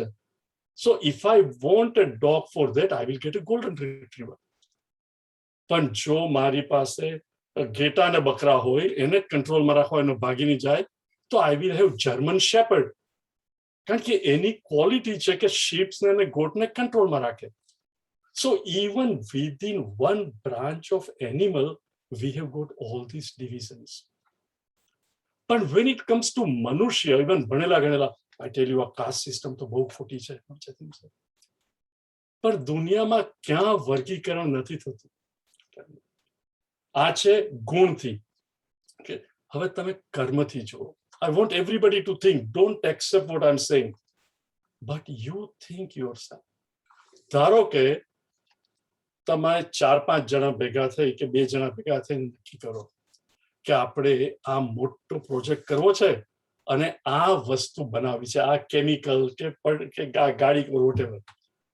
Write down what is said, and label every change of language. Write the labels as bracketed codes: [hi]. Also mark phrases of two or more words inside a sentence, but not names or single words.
[en] so if I want a dog for that, I will get a golden retriever. [gu] પણ જો મારી પાસે ઘેટા અને બકરા હોય, એને કંટ્રોલમાં રાખવા, એનો ભાગીની જાય, તો [en] I will have German shepherd, [gu] કારણ કે એની ક્વોલિટી છે કે શીપ્સને અને ગોટને કંટ્રોલમાં રાખે. [en] So even within one branch of animal, we have got all these divisions. But when it comes to Manushya, even [gu] ભણેલા ગણેલા, [en] I tell you, a caste system [gu] તો બહુ ખોટી છે. પણ દુનિયામાં ક્યાં વર્ગીકરણ નથી થતું. આ છે ગુણથી. હવે તમે કર્મથી જુઓ. [en] I want everybody to think, don't accept what I'm saying, but you think yourself. [gu] ધારો કે તમે 4-5 જણા ભેગા થઈ કે 2 જણા ભેગા થઈને નક્કી કરો કે આપણે આ મોટો પ્રોજેક્ટ કરવો છે અને આ વસ્તુ બનાવવી છે, આ કેમિકલ કે ગાડી વોટેવર.